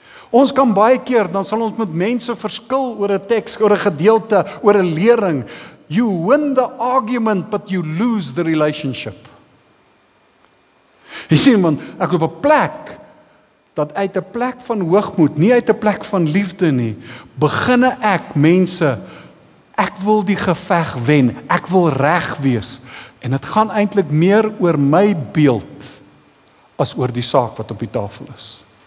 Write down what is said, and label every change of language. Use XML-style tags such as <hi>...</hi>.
<af>Ons kan baie keer, dan sal ons met mense verskil oor 'n teks, oor 'n gedeelte, oor 'n lering.</af> <en>You win the argument, but you lose the relationship.</en> <af>Jy sien, want ek op 'n plek, dat uit 'n plek van hoogmoed, nie uit 'n plek van liefde nie, beginne ek mense, ek wil die geveg wen, ek wil reg wees, en dit gaan eintlik meer oor my beeld, as oor die saak wat op die tafel is.</af>